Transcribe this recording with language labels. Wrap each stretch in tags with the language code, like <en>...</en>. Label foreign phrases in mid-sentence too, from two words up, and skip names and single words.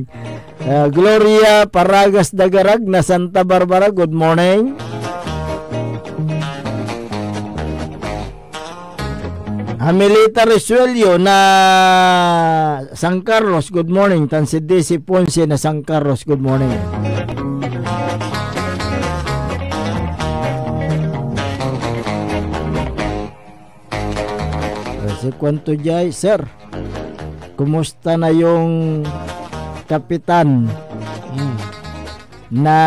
<pag>Gloria Paragas Dagarag na Santa Barbara,</pag> <en>good morning.</en> <pag>Amelita Resuelio na San Carlos,</pag> <en>good morning.</en> <pag>Tansi Desi Ponce na San Carlos,</pag> <en>good morning.</en> <tl>Si Kwanto Jay, sir, kumusta na yung kapitan na</tl>